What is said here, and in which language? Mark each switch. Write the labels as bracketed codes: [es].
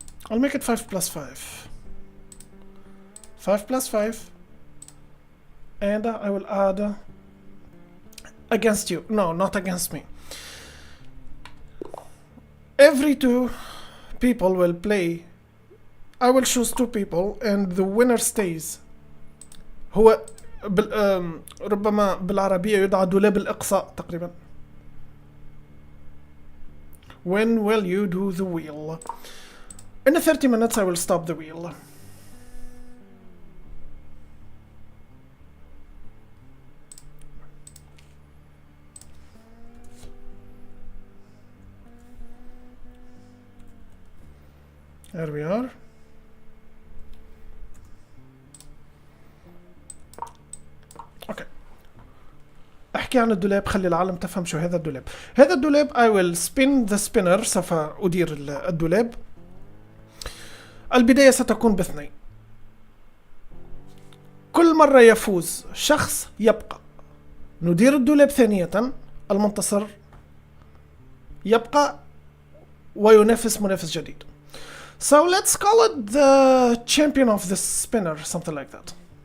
[en] I'll make it 5+5. 5+5, and I will add against you. No, not against me. Every two people will play. I will choose two people, and the winner stays. [ar] هو ربما بالعربية يدعى دولاب الإقصاء تقريبا. [en] When will you do the wheel? In 30 minutes I will stop the wheel. There we are. Okay. [ar] احكي عن الدولاب، خلي العالم تفهم شو هذا الدولاب. هذا الدولاب [en] I will spin the spinner. [ar] سوف أدير الدولاب. البداية ستكون باثنين. كل مرة يفوز شخص يبقى. ندير الدولاب ثانية. المنتصر يبقى وينافس منافس جديد. [en] So let's call it the champion of the spinner, something like that.